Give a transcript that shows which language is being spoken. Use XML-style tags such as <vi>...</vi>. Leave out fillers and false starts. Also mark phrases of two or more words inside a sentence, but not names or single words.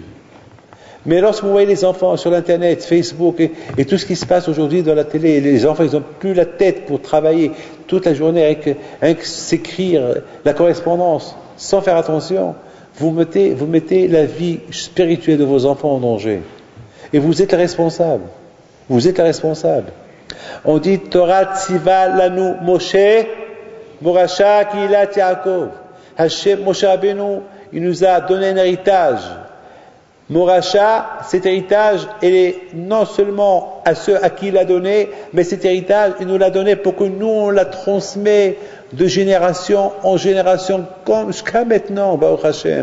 <fr>Mais lorsque vous voyez les enfants sur l'Internet, Facebook et tout ce qui se passe aujourd'hui dans la télé, les enfants, ils n'ont plus la tête pour travailler toute la journée avec s'écrire la correspondance, sans faire attention, vous mettez la vie spirituelle de vos enfants en danger. Et vous êtes responsable. Vous êtes responsable. On dit</fr> <he>תורה צוה לנו משה מורשה קהלת יעקב.</he> <fr>Hashem Moshe Rabbeinu, il nous a donné un héritage. Morasha, cet héritage, il est non seulement à ceux à qui il l'a donné, mais cet héritage, il nous l'a donné pour que nous, on la transmet de génération en génération, comme jusqu'à maintenant,</fr> <he>ברוך השם.</he>